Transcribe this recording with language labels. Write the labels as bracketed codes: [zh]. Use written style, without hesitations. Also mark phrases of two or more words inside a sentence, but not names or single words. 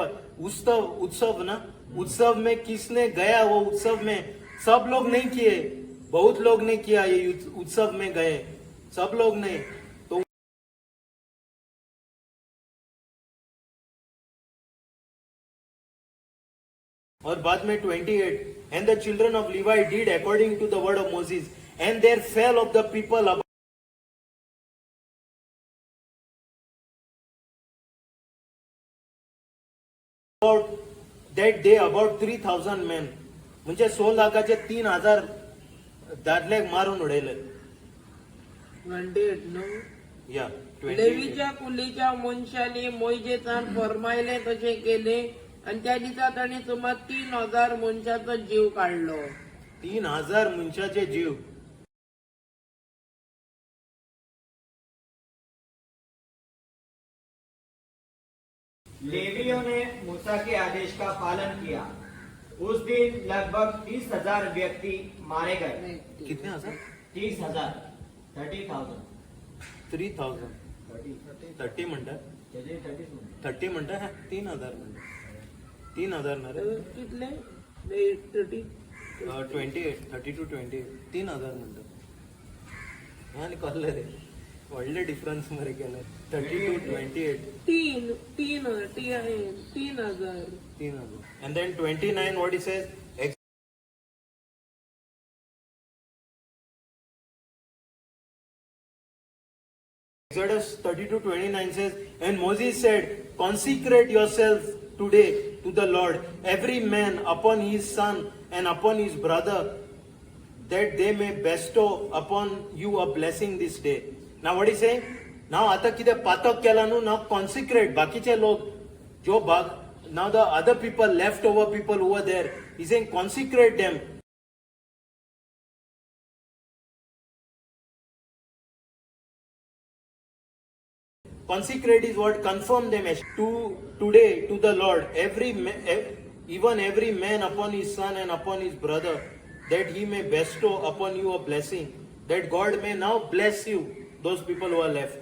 [hi] उत्सव ना. उत्सव में किसने गया? वो उत्सव में सब लोग नहीं किए, बहुत लोग ने किया. ये उत्सव में गए सब लोग ने. तो और बाद में 28, [en] and the children of Levi did according to the word of Moses, and there fell of the people about that day about 3,000 men. [kok] म्हणजे 16 लाखाचे 3,000 दादलेक मारून उडयले. 28 न्हू. या 28. लेवीच्या कुलीच्या मनशांनी मोइजेसान फरमायले तशें केले आणि त्या दिसा तांणी सुमार 3,000 मनशांचो जीव काडलो. 3,000 मनशाचे जीव. [hi] लेवियों ने मूसा के आदेश का पालन किया. उस दिन लगभग 30,000 व्यक्ति मारे गए. कितने हजार? 30,000, 30,000, [mr] 3,000. 30 म्हणतात. 30 म्हणतात. 3,000 म्हणतात. 3,000 ना रे. [kok] कितले 30 [mr] 28, 30 to 28. 3,000 म्हणतात. आणि कळलं रे. [kok] व्हडले डिफरन्स मरे केले. [en] 30 to 28. 3,000. 3,000. And then 29, what he says? Exodus 30 to 29 says, and Moses said, consecrate yourselves today to the Lord, every man upon his son and upon his brother, that they may bestow upon you a blessing this day. Now what is saying? [kok] Now आता कितें पातक केला न्हू. [en] Now consecrate [kok] बाकीचे लोक जो भाग. [en] Now the other people, leftover people over there, he's saying consecrate them. Consecrate is what? Confirm them as to today to the Lord. Even every man upon his son and upon his brother, that he may bestow upon you a blessing, that God may now bless you, those people who are left.